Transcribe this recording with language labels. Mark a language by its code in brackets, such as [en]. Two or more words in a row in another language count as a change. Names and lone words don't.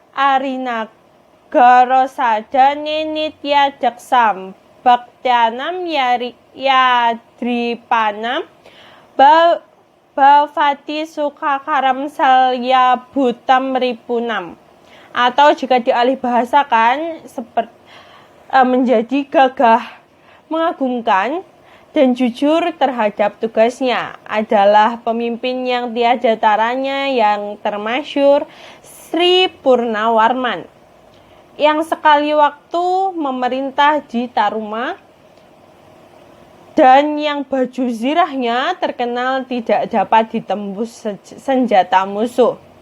[sa] रोसद नेनित्य दक्षं भक्तानां यद्रिपाणां भवति सुखकरं शल्य भूतं रिपूणाम्. [id] Atau jika dialih bahasakan menjadi gagah, mengagumkan, dan jujur terhadap tugasnya, adalah pemimpin yang tiada taranya yang termasyhur, Sri Purnawarman, yang sekali waktu memerintah di Taruma, dan yang baju zirahnya terkenal tidak dapat ditembus senjata musuh.